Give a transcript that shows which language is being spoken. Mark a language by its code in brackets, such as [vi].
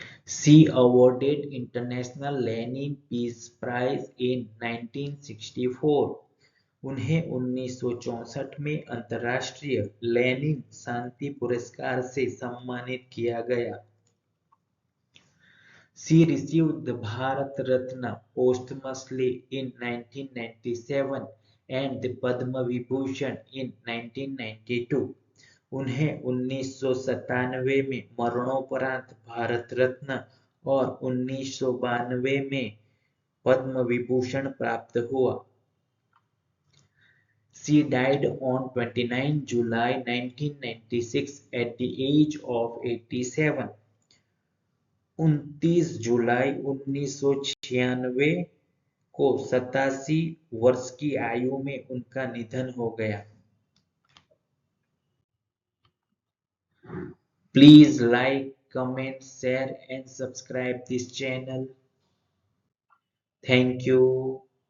[en] She awarded International Lenin Peace Prize in 1964। [hi] उन्हें 1964 में अंतर्राष्ट्रीय लेनिन शांति पुरस्कार से सम्मानित किया गया। [en] She received the Bharat Ratna posthumously in 1997 and the Padma Vibhushan in 1992। [hi] उन्हें 1997 में मरणोपरांत भारत रत्न और 1992 में पद्म विभूषण प्राप्त हुआ। [en] She died on 29 July 1996 at the age of 87। [hi] 29 जुलाई 1996 को 87 वर्ष की आयु में उनका निधन हो गया। [en] Please like, comment, share and subscribe this channel. Thank you.